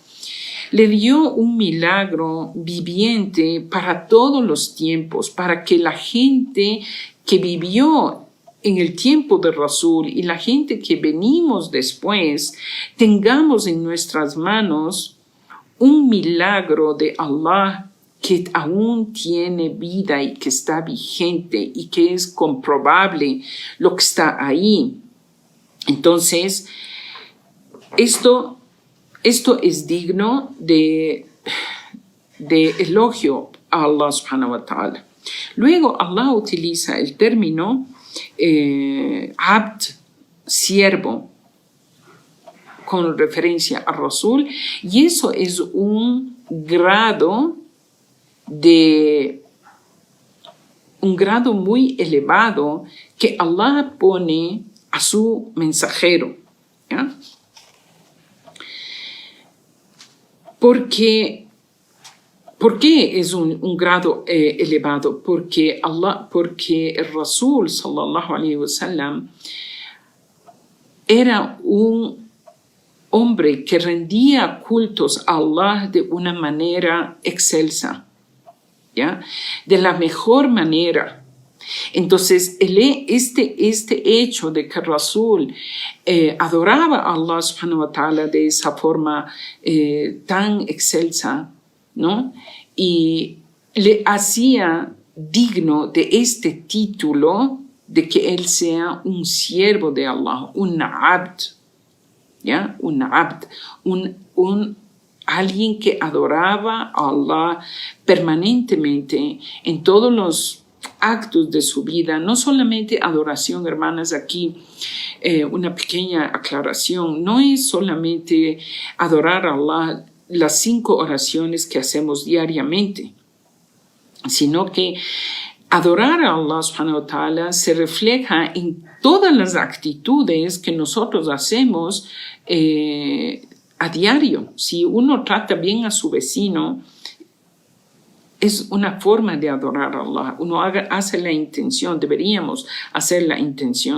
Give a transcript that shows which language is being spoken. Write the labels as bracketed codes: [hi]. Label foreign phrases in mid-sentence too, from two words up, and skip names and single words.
[es] le dio un milagro viviente para todos los tiempos, para que la gente que vivió en el tiempo de Rasul y la gente que venimos después tengamos en nuestras manos un milagro de Allah que aún tiene vida y que está vigente y que es comprobable lo que está ahí. Entonces, esto es digno de elogio a Allah [ar] سبحانه وتعالى. [es] Luego Allah utiliza el término abd, siervo, con referencia a Rasul, y eso es un grado muy elevado que Allah pone a su mensajero, ¿ya? ¿Por qué es un grado elevado? Porque el Rasul [ar] صلى الله عليه وسلم [es] era un hombre que rendía cultos a Allah de una manera excelsa, ¿ya? De la mejor manera. Entonces, este hecho de que Rasul adoraba a Allah [ar] سبحانه وتعالى [es] de esa forma tan excelsa, ¿no? Y le hacía digno de este título de que él sea un siervo de Allah, un abd, ¿ya? Un abd, alguien que adoraba a Allah permanentemente en todos los actos de su vida, no solamente adoración, hermanas, aquí una pequeña aclaración, no es solamente adorar a Allah las 5 oraciones que hacemos diariamente, sino que adorar a Allah [ar] سبحانه وتعالى [es] se refleja en todas las actitudes que nosotros hacemos a diario. Si uno trata bien a su vecino, es una forma de adorar a Allah. Uno hace la intención, deberíamos hacer la intención.